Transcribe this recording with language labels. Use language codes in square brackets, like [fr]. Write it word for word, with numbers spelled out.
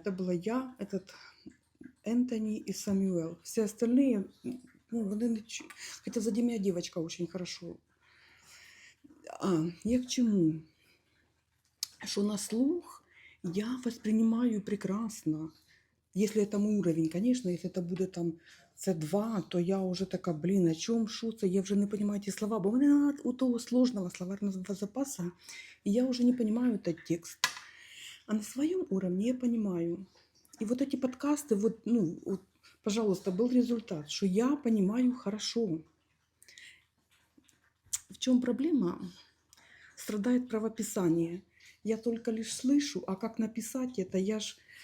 [ru] Это была я, этот Энтони и Самюэл. Все остальные, ну, вони не чу- хотя сзади меня девочка очень хорошо. А, я к чему? Что на слух я воспринимаю прекрасно. Если это мой уровень, конечно, [uk] если это буде там це два, то я уже така, блін, о чому, що це, я вже не розумію ті слова, бо в мене нема у того сложного словарного запаса, і я вже не розумію цей текст. А на своєму уровні я розумію. [ru] І вот эти подкасты, вот, ну, вот, пожалуйста, был результат, что я понимаю хорошо. В чем проблема? Страдает правописание. Я только лишь слышу, а как написать это, я ж...